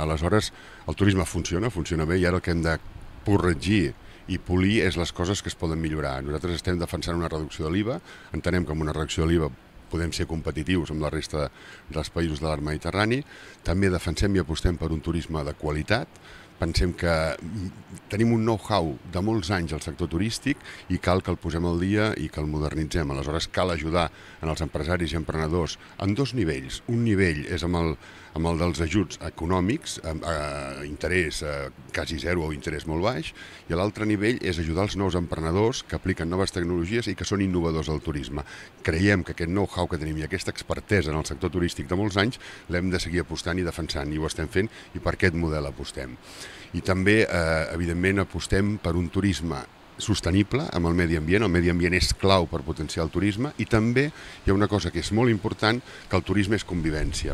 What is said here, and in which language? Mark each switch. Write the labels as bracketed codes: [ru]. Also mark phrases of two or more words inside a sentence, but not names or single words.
[ca] Aleshores, el turisme funciona bé, i ara el que hem de corregir i polir és les coses que es poden millorar. Nosaltres estem defensant una reducció de l'IVA, entenem que amb una reducció de l'IVA podem ser competitius amb la resta dels països de l'arc mediterrani. També defensem i apostem per un turisme de qualitat. Pensem que tenim un know-how de molts anys al sector turístic i cal que el posem al dia i que el modernitzem. Aleshores cal ajudar els empresaris i emprenedors en 2 nivells. Un nivell és amb el dels ajuts econòmics, a interès quasi zero o interès molt baix, i l'altre nivell és ajudar els nous emprenedors que apliquen noves tecnologies i que són innovadors del turisme. Creiem que aquest know-how que tenim i aquesta expertesa en el sector turístic de molts anys l'hem de seguir apostant i defensant, i ho estem fent, i per aquest model apostem. I també, evidentment, apostem per un turisme sostenible amb el medi ambient. El medi ambient és clau per potenciar el turisme, i també hi ha una cosa que és molt important, que el turisme és convivència.